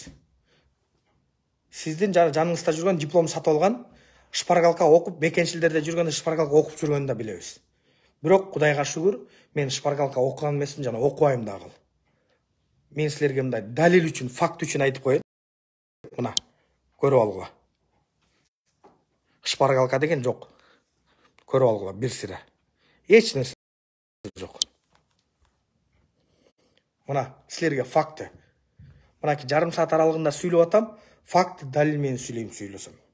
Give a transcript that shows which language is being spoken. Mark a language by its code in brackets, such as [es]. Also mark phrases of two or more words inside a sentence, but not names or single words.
[ky] Сиздин жаныңызда жүргөн диплом сатып алган, шпаргалка окуп, мекенчилдерде жүргөндө шпаргалка окуп жүргөнүн да билебиз. Бирок Кудайга шүгүр, мен шпаргалка окуган эмесмин жана окубайм дагы. Мен силерге мындай далил үчүн, факт үчүн айтып коеюн. [kk] Мына көріп алғыла. Шпаргалка деген жоқ. Көріп алғыла бір сірә. Еш нәрсе жоқ. Мына сілерге факты. Мына жарым саат аралығында сөйлеп атам, факты дәлелмен сөйлесем.